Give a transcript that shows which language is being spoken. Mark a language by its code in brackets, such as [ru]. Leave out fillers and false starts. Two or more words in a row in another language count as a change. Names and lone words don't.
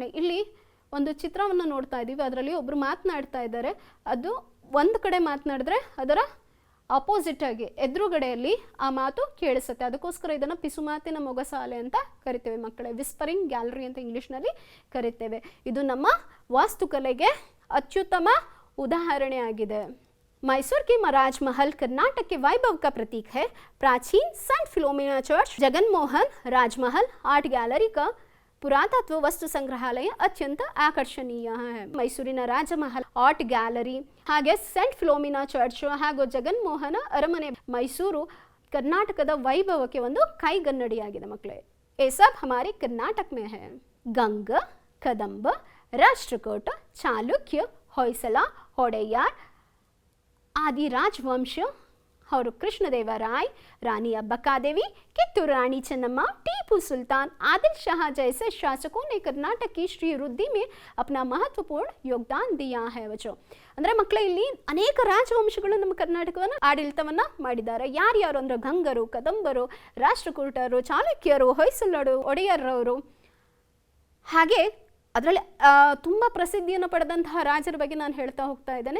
[kn] ಇಲ್ಲಿ ಒಂದು ಚಿತ್ರವನ್ನು ನೋಡ್ತಾ ಇದ್ದೀವಿ, ಅದರಲ್ಲಿ ಒಬ್ಬರು ಮಾತನಾಡ್ತಾ ಇದ್ದಾರೆ. ಅದು ಒಂದು ಕಡೆ ಮಾತನಾಡಿದ್ರೆ ಅದರ ಅಪೋಸಿಟ್ ಆಗಿ ಎದುರುಗಡೆಯಲ್ಲಿ ಆ ಮಾತು ಕೇಳಿಸುತ್ತೆ. ಅದಕ್ಕೋಸ್ಕರ ಇದನ್ನು ಪಿಸುಮಾತಿನ ಮೊಗಸಾಲೆ ಅಂತ ಕರಿತೇವೆ ಮಕ್ಕಳೇ. [en] whispering gallery [kn] ಅಂತ ಇಂಗ್ಲೀಷ್ನಲ್ಲಿ ಕರಿತೇವೆ. ಇದು ನಮ್ಮ ವಾಸ್ತುಕಲೆಗೆ ಅತ್ಯುತ್ತಮ ಉದಾಹರಣೆ ಆಗಿದೆ. [hi] मैसूर की राजमहल कर्नाटक के वैभव का प्रतीक है. प्राचीन सेंट फिलोमिना चर्च, जगन मोहन राजमहल आर्ट गैलरी का पुरातत्व वस्तु संग्रहालय अत्यंत आकर्षणीय है. [kn] ಮೈಸೂರಿನ ರಾಜಮಹಲ್ ಆರ್ಟ್ ಗ್ಯಾಲರಿ ಹಾಗೆ ಸೆಂಟ್ ಫಿಲೋಮಿನಾ ಚರ್ಚ್ ಹಾಗೂ ಜಗನ್ ಮೋಹನ ಅರಮನೆ ಮೈಸೂರು ಕರ್ನಾಟಕದ ವೈಭವಕ್ಕೆ ಒಂದು ಕೈಗನ್ನಡಿಯಾಗಿದೆ ಮಕ್ಕಳೇ. [hi] ये सब हमारे कर्नाटक में है. गंग, कदंब, राष्ट्रकूट, चालुक्य, होयसला, ओडेयार आदि राजवंश और कृष्णदेवराय, रानी अब्बकादेवी, कित्तूर रानी चन्नम्मा, टीपू सुल्तान, आदिल शाह जैसे शासकों ने कर्नाटक की श्री वृद्धि में अपना महत्वपूर्ण योगदान दिया है. [kn] बच्चों ಅಂದರೆ ಮಕ್ಕಳೇ, ಇಲ್ಲಿ ಅನೇಕ ರಾಜವಂಶಗಳು ನಮ್ಮ ಕರ್ನಾಟಕವನ್ನು ಆಡಳಿತವನ್ನು ಮಾಡಿದ್ದಾರೆ. ಯಾರ್ಯಾರು ಅಂದರೆ ಗಂಗರು, ಕದಂಬರು, ರಾಷ್ಟ್ರಕೂಟರು, ಚಾಲುಕ್ಯರು, ಹೊಯ್ಸಳರು, ಒಡೆಯರವರು. ಹಾಗೆ ಅದರಲ್ಲಿ ತುಂಬ ಪ್ರಸಿದ್ಧಿಯನ್ನು ಪಡೆದಂತಹ ರಾಜರ ಬಗ್ಗೆ ನಾನು ಹೇಳ್ತಾ ಹೋಗ್ತಾ ಇದ್ದೇನೆ.